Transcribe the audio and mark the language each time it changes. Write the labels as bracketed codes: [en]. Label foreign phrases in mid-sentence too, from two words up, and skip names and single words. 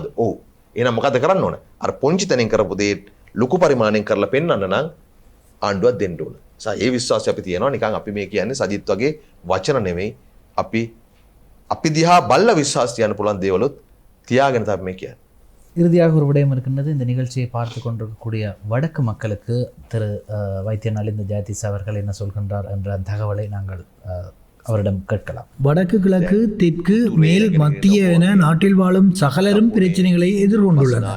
[si] ඔව්. එහෙනම් මොකද කරන්න ඕන? අර පොන්චි තැනින් කරපු දේ ලොකු පරිමාණයෙන් කරලා පෙන්වන්න නම් ආණ්ඩුවක් දෙන්න ඕන. ඒ විශ්වාසය අපි තියෙනවා. නිකන් අපි මේ කියන්නේ සජිත් වගේ වචන නෙමෙයි. අපි දිහා බල්ල විශ්වාස තියන්න පුළුවන් දේවලුත් තියාගෙන තමයි මේ කියන්නේ. [ta] இறுதியாக ஒரு விடயம் இருக்கின்றது. இந்த நிகழ்ச்சியை பார்த்து கொண்டிருக்கக்கூடிய வடக்கு மக்களுக்கு திரு வைத்திய நலிந்த ஜெயதீஸ் அவர்கள் என்ன சொல்கின்றார் என்ற தகவலை நாங்கள் அவரிடம் கேட்கலாம். வடக்கு, கிழக்கு, தெற்கு, மேல், மத்திய என நாட்டில் வாழும் சகலரும் பிரச்சனைகளை எதிர்கொண்டுள்ளனர்.